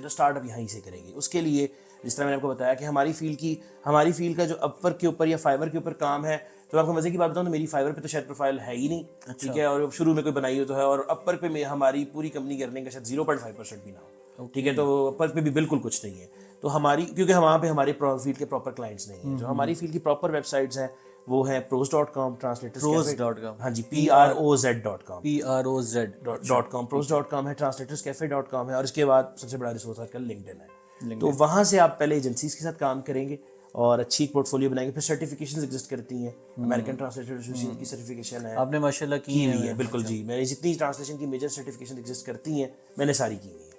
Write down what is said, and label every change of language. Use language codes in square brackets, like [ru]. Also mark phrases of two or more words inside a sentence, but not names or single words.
[ur] تو اسٹارٹ اپ یہیں سے کریں گے. اس کے لیے جس طرح میں نے آپ کو بتایا کہ ہماری فیلڈ کا جو اپور کے اوپر یا فائبر کے اوپر کام ہے, تو آپ کو مزے کی بات بتاؤں تو میری فائبر پہ تو شاید پروفائل ہے ہی نہیں. ٹھیک ہے, اور شروع میں کوئی بنائی ہو تو ہے, اور اپر پہ ہماری پوری کمپنی کرنے کا شاید 0.5% بھی نہ ہو. ٹھیک ہے, تو اپر پہ بھی بالکل کچھ نہیں ہے. تو ہماری, کیونکہ وہاں پہ ہمارے فیلڈ کے [en] proper clients [ur] نہیں ہیں. جو ہماری فیلڈ کی [en] proper websites [ur] ہیں وہ ہیں pros.com, translators.com, ہاں جی, PROZ.com, pros.com ہے, translators.cafe.com ہے, اور اس کے بعد سب سے بڑا ریسورس آج کل LinkedIn ہے. تو وہاں سے آپ پہلے ایجنسیز کے ساتھ کام کریں گے اور اچھی ایک پورٹ فولیو بنائیں گے. پھر [en] certifications exist [ur] کرتی ہیں, امریکن ٹرانسلیٹر ایسوسیشن کی سرٹیفکیشن ہے, آپ نے ماشاءاللہ کی ہوئی ہے. بالکل جی, میں نے جتنی ٹرانسلیشن کی [en] major certification exist [ur] کرتی ہیں میں نے ساری کی ہوئی ہیں.